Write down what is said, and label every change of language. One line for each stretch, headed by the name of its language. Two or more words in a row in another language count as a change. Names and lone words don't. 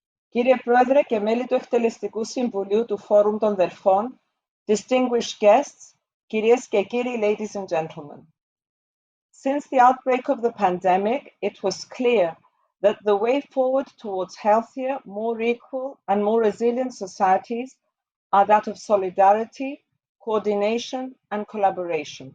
Greek: Κύριε Πρόεδρε και μέλη του Εκτελεστικού Συμβουλίου του Φόρουμ των Δελφών,
English: distinguished guests,
Greek: κυρίες και κύριοι,
English: ladies and gentlemen. Since the outbreak of the pandemic, it was clear that the way forward towards healthier, more equal, and more resilient societies are that of solidarity, coordination, and collaboration.